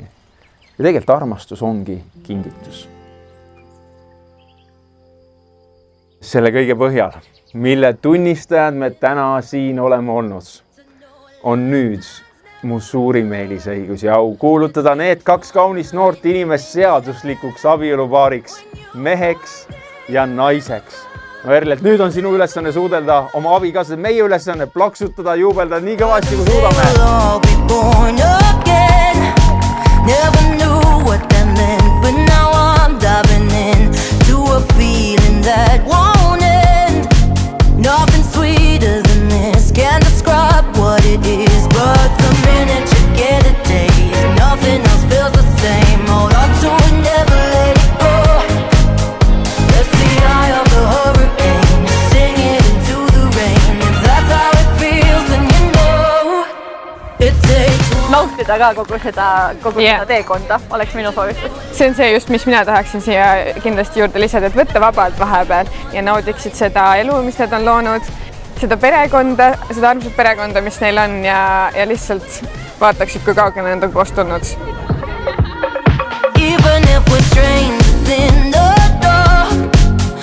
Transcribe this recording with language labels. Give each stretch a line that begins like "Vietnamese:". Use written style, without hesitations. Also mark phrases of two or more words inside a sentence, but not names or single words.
Estonian: Ja tegelikult armastus ongi kingitus. Selle kõige põhjal, mille tunnistajad me täna siin oleme olnud, on nüüd mu suurim eelisõigus ja au kuulutada need kaks kaunist noort inimest seaduslikuks abielupaariks, meheks ja naiseks. No Erle, nüüd on sinu ülesanne suudelda oma abikaasad, meie ülesanne plaksutada, juubeldada nii kõvasti, kui suudame.
English: That won't end. Nothing sweeter than this. Can't describe what it is, but the minute you get a taste, nothing else feels the same. Hold on to it, never let it go. Let's the eye of the hurricane, sing it into the rain. If that's how it feels, then you know it takes.
Estonian: Nautida ka kogu seda teekonda, oleks minu soovitus. See on see just, mis mina tahaksin siia kindlasti juurde lisada, et võtta vabalt vahepeal ja naudiksid seda elu, mis need on loonud, seda perekonda, seda armsat perekonda, mis neil on ja lihtsalt vaataksid, kui kaugele nad on koos tulnud.
English: Even if we're strangers in the dark,